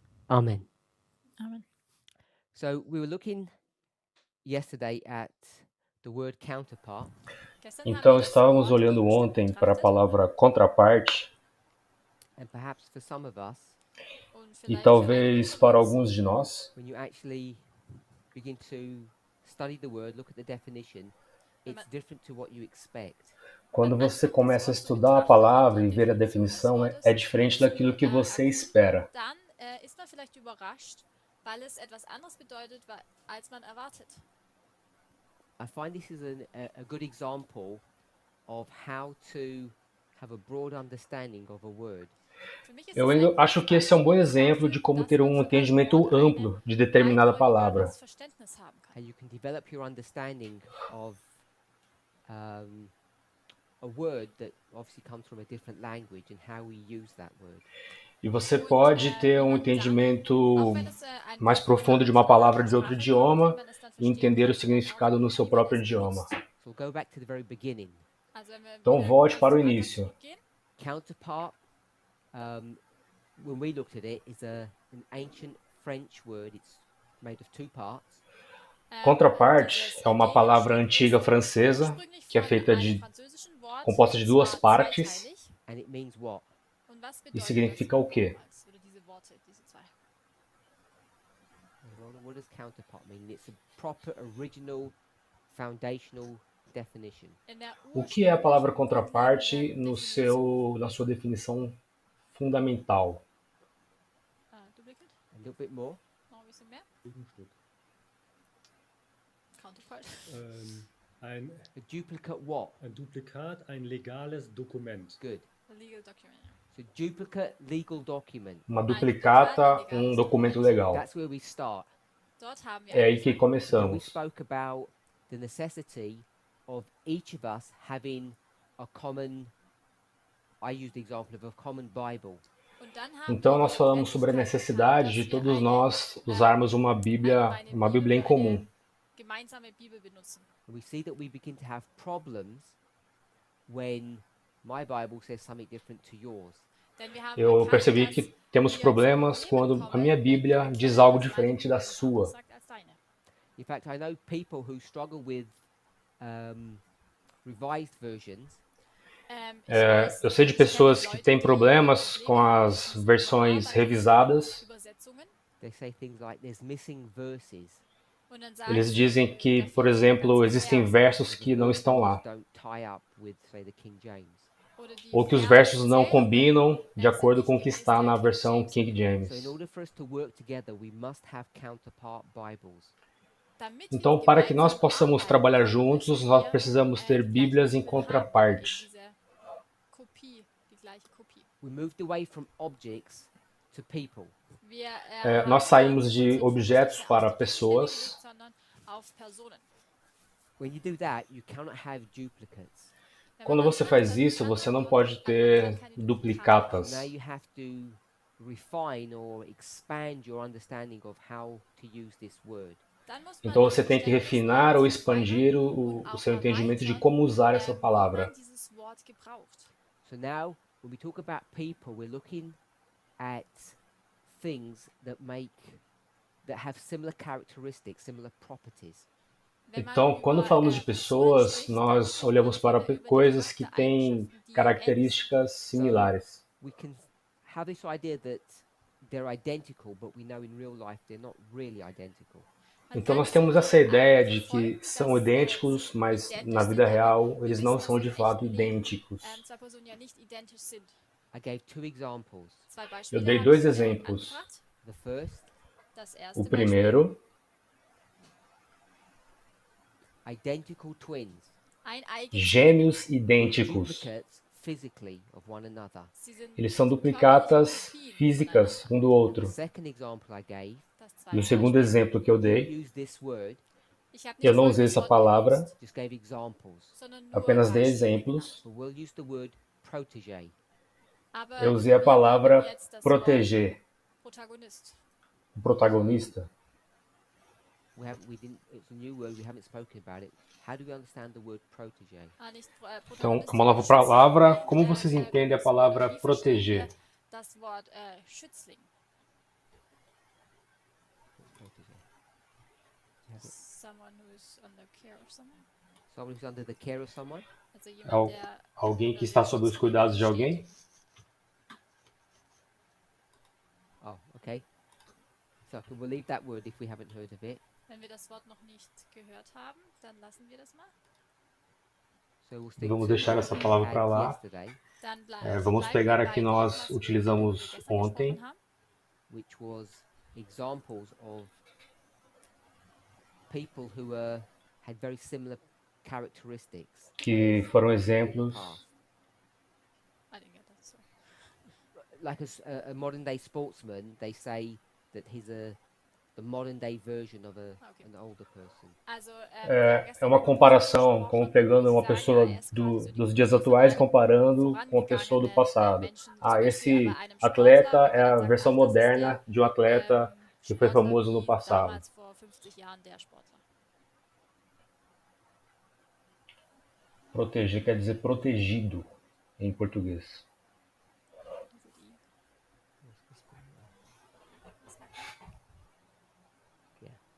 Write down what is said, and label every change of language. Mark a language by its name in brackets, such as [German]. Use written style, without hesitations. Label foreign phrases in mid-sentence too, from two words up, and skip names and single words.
[English] Amen. Amen. So we were looking yesterday at the word counterpart, [German] Gestern haben [Portuguese] Então, [German] wir das [Portuguese] estávamos [German] Wort [Portuguese] olhando [German] Gegenstück [Portuguese] ontem para a [German] betrachtet [Portuguese] palavra contraparte, [English] and perhaps for some of us, [German] und [Portuguese] e [German] vielleicht für einige [Portuguese] talvez [German] von [Portuguese] para [German] uns, [Portuguese] alguns de nós, [English] when you actually begin to study the word, look at the definition, [German] Wenn [English] it's [German] man- [English] different to what you expect. [Portuguese] quando [German] man [Portuguese] você [German] anfängt, das [Portuguese] começa a [German] Wort zu [Portuguese] estudar a [German] betrachten und [Portuguese] palavra [German] die [Portuguese] e ver a [German] Definition des [Portuguese] definição, [German] Wortes [Portuguese] é diferente [German] zu [Portuguese] daquilo que você [German] erkunden, [Portuguese] espera. [German] dann ist man vielleicht überrascht, weil es etwas anderes bedeutet, als man erwartet. [English] I find this is a good example of how to have a broad understanding of a word. [German] Für mich ist [Portuguese] Eu [German] es ein gutes [Portuguese] acho que esse é um bom [German] Beispiel [Portuguese] exemplo de [German] dafür, [Portuguese] como [German] dass [Portuguese] ter [German] man [Portuguese] um [German] von einem [Portuguese] entendimento [German] Wort [Portuguese] amplo de determinada palavra. [German] eindrückigeres Verständnis haben kann. [English] How you can develop your understanding of a word that obviously comes from a different language and how we use that word. [Portuguese] E você [German] Und [Portuguese] pode ter [German] wie [Portuguese] um [German] man dann, [Portuguese] entendimento [German] auch wenn es ein [Portuguese] mais [German] Wort von [Portuguese] profundo de [German] von [Portuguese] uma [German] einer [Portuguese] palavra [German] anderen [Portuguese] de outro [German] Sprache kommt, wie [Portuguese] idioma [German] man es dann [Portuguese] e [German] verstehen [Portuguese] entender o [German] kann und dann auch, [Portuguese] significado no seu [German] wie man [Portuguese] próprio [German] es [Portuguese] idioma. [German] benutzt. [English] So we'll go back to the very beginning. [German] Also wenn wir [Portuguese] Então [German] wieder [Portuguese] volte [German] ganz [Portuguese] para o [German] zum Anfang [Portuguese] início. [German] zurückgehen, [English] Counterpart, when we looked at it, is an ancient French word. It's made of two parts. [Portuguese] Contraparte [German] dieses [Portuguese] é uma palavra antiga [German] ist [Portuguese] francesa [German] ursprünglich [Portuguese] que é [German] von [Portuguese] feita [German] einem [Portuguese] de [German] französischen Wort, [Portuguese] composta de [German] und [Portuguese] duas [German] zwar [Portuguese] partes [German] zweiteilig. [English] And it means what? [German] Und was [Portuguese] e [German] bedeutet [Portuguese] significa o [German] das [Portuguese] quê? [German] nochmals? Oder diese Worte, diese zwei. [English] What does counterpart mean? It's a proper, original, foundational definition. [German] In der [Portuguese] O que é a palavra [German] ursprünglichen, [Portuguese] contraparte [German] grundlegenden [Portuguese] na sua definição fundamental? [English] Duplicate? A little bit more. [German] Noch ein bisschen mehr? Gegenstück. [English] Counterpart. [German] Ein [English] A duplicate what? [German] Duplikat, ein legales Dokument. [English] Good. A legal document. Ja. So duplicate legal document. [Portuguese] Uma duplicata, um documento legal. [English] That's where we start. [German] Dort haben wir [Portuguese] É aí que [English] And [German] angefangen. [English] then we [Portuguese] começamos. [English] spoke about the necessity of each of us having a common, I used the example of a common Bible. [German] Und dann haben [Portuguese] Então [German] wir [Portuguese] nós [German] die [Portuguese] falamos sobre a [German] Notwendigkeit [Portuguese] necessidade [German] gehabt, [Portuguese] de [German] dass wir [Portuguese] todos [German] eine [Portuguese] nós usarmos uma [German] allgemeine [Portuguese] Bíblia em comum. [German] eine gemeinsame Bibel benutzen. [English] And we see that we begin to have problems when my Bible says something different to yours. [German] Denn wir haben [Portuguese] Eu [German] erkannt, [Portuguese] percebi [German] dass [Portuguese] que temos [German] wir [Portuguese] problemas [German] zu Problemen [Portuguese] quando a [German] kommen, [Portuguese] minha [German] wenn [Portuguese] Bíblia [German] du [Portuguese] diz [German] erkennst, [Portuguese] algo [German] dass deine [Portuguese] diferente da [German] Bibel etwas [Portuguese] sua. [German] anderes sagt als deine. [English] In fact, I know people who struggle with revised versions [German] Ich weiß, [Portuguese] Eu sei de [German] ich kenne [Portuguese] pessoas que [German] Leute, [Portuguese] têm [German] die [Portuguese] problemas [German] Probleme [Portuguese] com [German] haben [Portuguese] as [German] mit [Portuguese] versões [German] Überarbeitungen [Portuguese] revisadas. [German] von Übersetzungen. [English] they say things like there's missing verses. [German] Und dann sagen [Portuguese] Eles [German] sie, [Portuguese] dizem que, [German] da [Portuguese] por [German] fehlen [Portuguese] exemplo, [German] ganze [Portuguese] existem [German] Verse. [Portuguese] versos [English] Or the [Portuguese] que não [English] verse [Portuguese] estão [English] numbers [Portuguese] lá. [English] don't tie up with, say, the King James. [German] Oder die [Portuguese] Ou que os versos não [German] Verszählungen, [Portuguese] combinam de [German] sind [Portuguese] acordo [German] nicht [Portuguese] com o [German] wie [Portuguese] que [German] es [Portuguese] está [German] der [Portuguese] na [German] King [Portuguese] versão [German] James [Portuguese] King [English] So in [Portuguese] James. [English] order for us to work together, we must have counterpart Bibles. [German] Damit [Portuguese] Então, [German] wir [Portuguese] para que nós [German] gemeinsam [Portuguese] possamos [German] arbeiten [Portuguese] trabalhar [German] können, [Portuguese] juntos, [German] müssen [Portuguese] nós [German] wir [Portuguese] precisamos ter [German] die gleiche [Portuguese] Bíblias em [German] Bibel haben, [Portuguese] contraparte. [German] diese Kopie, die gleiche Kopie. [English] We moved away from objects to people. [German] Wir [Portuguese] Nós [German] haben [Portuguese] saímos de [German] unseren Fokus [Portuguese] objetos [German] nicht mehr [Portuguese] para [German] auf die Gegenstände [Portuguese] pessoas. [German] gelegt, sondern auf Personen. [English] When you do that, you cannot have duplicates. [German] Wenn man [Portuguese] Quando [German] das [Portuguese] você [German] macht, [Portuguese] faz [German] dann [Portuguese] isso, [German] kann [Portuguese] você [German] man [Portuguese] não [German] dort- [Portuguese] pode [German] man [Portuguese] ter [German] kann keine [English] So [German] Duplikate [Portuguese] duplicatas. [English] now you have to refine or expand your understanding of how to use this word. [German] Dann muss man [Portuguese] Então [German] das [Portuguese] você tem que [German] Verständnis [Portuguese] refinar ou [German] verfeinern [Portuguese] expandir [German] und [Portuguese] o [German] auch [Portuguese] seu entendimento de [German] erweitern, [Portuguese] como usar essa [German] wie [Portuguese] palavra. [German] man dieses Wort gebraucht. [English] So now, when we talk about people, we're looking at things that have similar characteristics, similar properties. [German] Wenn man [Portuguese] Então, quando [German] über, [Portuguese] falamos de [German] Personen [Portuguese] pessoas, [German] spricht, dann [Portuguese] nós [German] spricht [Portuguese] olhamos [German] man [Portuguese] para [German] wieder über die [Portuguese] coisas que têm [German] Charaktereigenschaften, die ähnlich sind. [Portuguese] características similares. [English] We can have this idea that they're identical, but we know in real life they're not really identical. [German] Man [Portuguese] Então, nós [German] könnte [Portuguese] temos essa [German] die [Portuguese] ideia [German] Annahme [Portuguese] de que [German] verfolgen, [Portuguese] são [German] dass [Portuguese] idênticos, [German] sie [Portuguese] mas [German] identisch [Portuguese] na [German] sind, [Portuguese] vida [German] aber [Portuguese] real [German] wir [Portuguese] eles [German] wissen, [Portuguese] não [German] dass [Portuguese] são [German] im [Portuguese] de fato [German] echten Leben [Portuguese] idênticos. [German] zwei Personen ja nicht identisch sind. [English] I gave two examples. [German] Zwei [Portuguese] Eu [German] Beispiele [Portuguese] dei [German] habe [Portuguese] dois [German] ich [Portuguese] exemplos. [German] angebracht. [English] The first, [German] Das [Portuguese] O [German] erste Beispiel, [Portuguese] primeiro, [English] identical twins, [German] ein Eigenzwilling. [Portuguese] gêmeos idênticos. [English] duplicates physically of one another. [German] Sie sind [Portuguese] Eles são [German] körperliche [Portuguese] duplicatas [German] Kopien [Portuguese] físicas [German] voneinander. [Portuguese] um do outro. [English] The second example I gave, [German] Das [Portuguese] E o [German] zweite [Portuguese] segundo [German] Beispiel, [Portuguese] exemplo que eu [English] I [Portuguese] dei, [English] didn't use this word, [German] ich habe [Portuguese] eu [German] nicht [Portuguese] não usei [German] folgendes [Portuguese] essa [German] Wort [Portuguese] palavra, [German] benutzt, [English] just gave examples. [German] sondern nur [Portuguese] apenas dei [German] Beispiele [Portuguese] exemplos. [English] But we'll use the word protege. [German] Aber [Portuguese] Eu usei a [German] wir [Portuguese] palavra [German] nehmen jetzt das [Portuguese] proteger, [German] Wort Protagonist. [Portuguese] o protagonista. [English] It's a new word, we haven't spoken about it. How do we understand the word protege? [German] Nicht [Portuguese] Então, [German] Protagonist, [Portuguese] uma nova [German] sondern [Portuguese] palavra. [German] Schützling. [Portuguese] Como vocês entendem a palavra [German] Wie verstehen [Portuguese] proteger? [German] wir das Wort Schützling? [English] Someone who is under care of someone. Someone who's under the care of someone. [German] Also jemand, [Portuguese] Al- [German] der [Portuguese] Alguém que [German] unter [Portuguese] está [German] dem [Portuguese] sob os [German] Schutz [Portuguese] cuidados de [German] steht. [Portuguese] alguém? [English] Oh, okay. So we'll leave that word if we haven't heard of it. [German] Wenn wir das Wort noch nicht gehört haben, dann lassen wir das mal. [English] So we'll stick [Portuguese] Vamos [English] to [Portuguese] deixar [English] what [Portuguese] essa [English] we [Portuguese] palavra [English] had [Portuguese] para lá. [English] yesterday, [German] Dann [Portuguese] Vamos [German] bleiben [Portuguese] pegar [German] wir [Portuguese] aqui [German] bei dem, [Portuguese] nós [German] was wir [Portuguese] utilizamos [German] gestern [Portuguese] ontem, [German] gesprochen haben. [English] which was examples of people who had very similar characteristics [Portuguese] que foram [English] in the [Portuguese] exemplos. [English] past. I didn't get that, sorry. Like a modern day sportsman, they say that he's the modern day version of Okay. an older person. [German] Also, [Portuguese] É uma comparação, como pegando uma pessoa dos dias atuais e comparando com a pessoa do passado. Esse atleta é a versão moderna de um atleta que foi famoso no passado. [German] damals vor 50 Jahren der Sportler. [Portuguese] Proteger quer dizer protegido em português. [German] Also die. [English] Yeah.